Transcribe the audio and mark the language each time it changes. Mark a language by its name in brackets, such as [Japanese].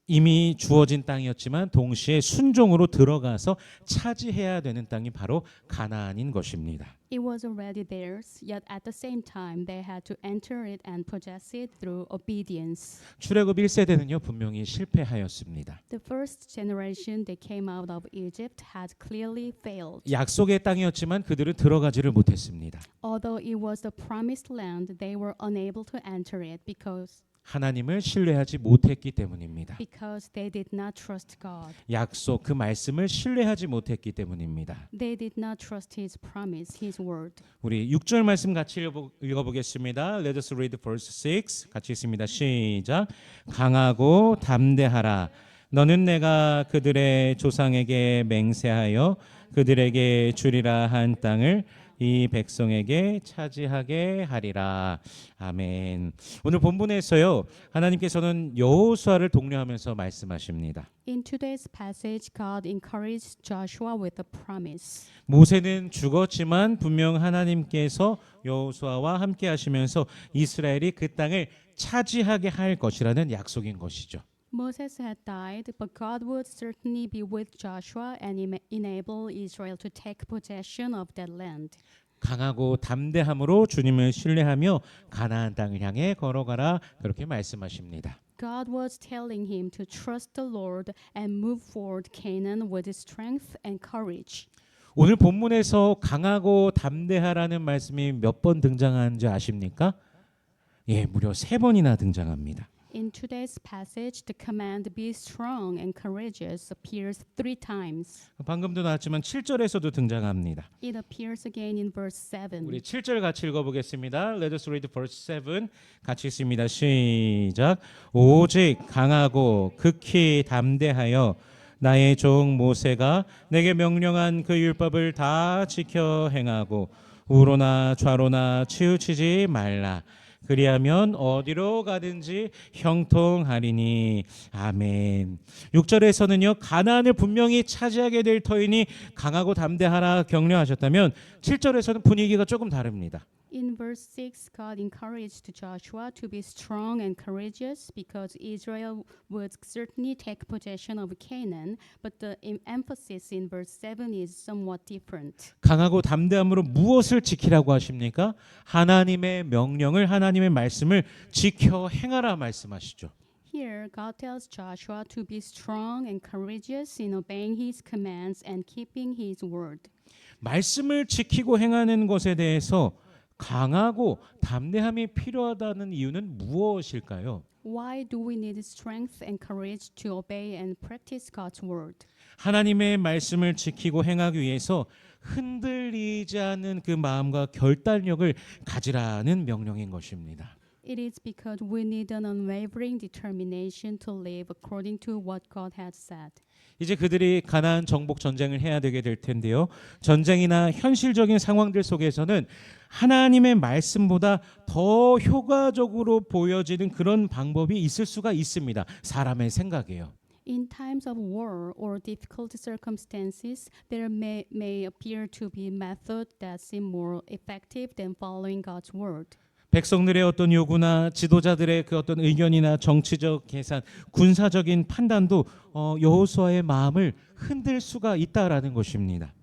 [Korean] 이미 주어진 땅이었지만 동시에 순종으로 들어가서 차지해야 되는 땅이 바로 가나안인 것입니다. [English] It was already theirs, yet at the same time they had to enter it and possess it through obedience. [Korean] 출애굽 1세대는요 분명히 실패하였습니다. [English] The first generation that came out of Egypt had clearly failed. [Korean] 약속의 땅이었지만 그들은 들어가지를 못했습니다. [English] Although it was the promised land, they were unable to enter it because [Korean] 하나님을 신뢰하지 못했기 때문입니다. [English] they did not trust God. [Korean] 약속 그 말씀을 신뢰하지 못했기 때문입니다. [English] They did not trust his promise, his word. [Korean] 우리 6절 말씀 같이 읽어보겠습니다. [English] Let us read verse 6. [Korean] 같이 읽습니다. 시작. 강하고 담대하라. 너는 내가 그들의 조상에게 맹세하여 그들에게 주리라 한 땅을 이 백성에게 차지하게 하리라. 아멘. 오늘 본문에서요, 하나님께서는 여호수아를 독려하면서 말씀하십니다. [English] In today's passage, God encouraged Joshua with a promise. [Korean] 모세는 죽었지만 분명 하나님께서 여호수아와 함께 하시면서 이스라엘이 그 땅을 차지하게 할 것이라는 약속인 것이죠. [English] Moses had died, but God would certainly be with Joshua and enable Israel to take possession of that land. [Korean] 강하고 담대함으로 주님을 신뢰하며 가나안 땅을 향해 걸어가라, 그렇게 말씀하십니다. [English] God was telling him to trust the Lord and move forward Canaan with strength and courage. [Korean] 오늘 본문에서 강하고 담대하라는 말씀이 몇 번 등장하는지 아십니까? 예, 무려 3번이나 등장합니다. [English] In today's passage, the command "be strong and courageous" appears 3 times. [Korean] 방금도 나왔지만 7절에서도 등장합니다. [English] It appears again in verse 7. [Korean] 우리 7절 같이 읽어보겠습니다. [English] Let us read verse 7. [Korean] 같이 읽습니다. 시작. 오직 강하고 극히 담대하여 나의 종 모세가 내게 명령한 그 율법을 다 지켜 행하고 우로나 좌로나 치우치지 말라. 그리하면 어디로 가든지 형통하리니. 아멘. 6절에서는요, 가나안을 분명히 차지하게 될 터이니 강하고 담대하라 격려하셨다면 7절에서는 분위기가 조금 다릅니다. [English] In verse 6, God encouraged Joshua to be strong and courageous because Israel would certainly take possession of Canaan, but the emphasis in verse 7 is somewhat different. [Korean] 강하고 담대함으로 무엇을 지키라고 하십니까? 하나님의 명령을, 하나님의 말씀을 지켜 행하라 말씀하시죠. [English] Here, God tells Joshua to be strong and courageous in obeying his commands and keeping his word. [Korean] 말씀을 지키고 행하는 것에 대해서 강하고 담대함이 필요하다는 이유는 무엇일까요? [English] Why do we need strength and courage to obey and practice God's word? [Korean] 하나님의 말씀을 지키고 행하기 위해서 흔들리지 않는 그 마음과 결단력을 가지라는 명령인 것입니다. [English] It is because we need an unwavering determination to live according to what God has said. [Korean] 이제 그들이 가나안 정복 전쟁을 해야 되게 될 텐데요. 전쟁이나 현실적인 상황들 속에서는 하나님의 말씀보다 더 효과적으로 보여지는 그런 방법이 있을 수가 있습니다. 사람의 생각이에요. [English] In times of war or difficult circumstances, there may appear to be methods that seem more effective than following God's word. [Korean] 백성들의 어떤 요구나 지도자들의 그 어떤 의견이나 정치적 계산, 군사적인 판단도 여호수아의 마음을 흔들 수가 있다라는 것입니다.